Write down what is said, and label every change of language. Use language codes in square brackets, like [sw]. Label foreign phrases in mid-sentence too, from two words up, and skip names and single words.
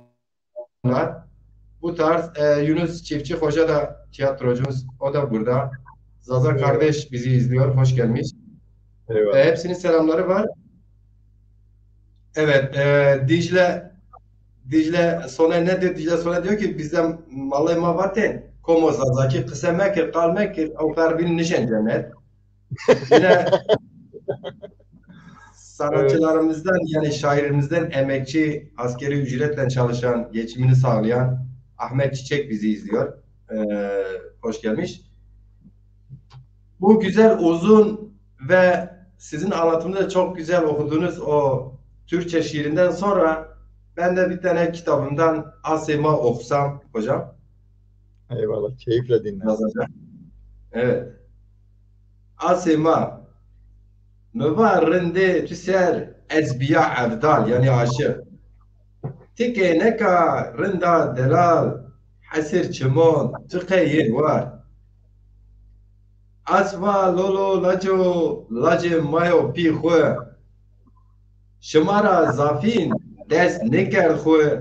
[tr] Bu tarz Yunus Çiftçi Hoca da tiyatrocumuz, o da burada. Zaza Eyvallah. kardeş bizi izliyor, hoş gelmiş. Eyvallah. Hepsinin selamları var. Evet, Dicle sonra ne diyor? Dicle sonra diyor ki bizden [zza] malay mavaten komo zazaki kısa mekir kal mekir o karbin nişen cennet. [tr] Yine Evet. sanatçılarımızdan yani şairimizden emekçi, askeri ücretle çalışan, geçimini sağlayan Ahmet Çiçek bizi izliyor. Hoş gelmiş. Bu güzel, uzun ve sizin anlatımda çok güzel okuduğunuz o Türkçe şiirinden sonra ben de bir tane kitabından Asema okusam hocam. Eyvallah. Keyifle dinlerim. Yazacağım. Evet. [zza] Asema mübarrinde tüser ezbiya evdal [tr] yani aşık. [zza] Tike neka rinda delal hasir çimon tıkayir var. Asva lolo laco lace mayo pi xwe. Şımara zafin dest neker xwe.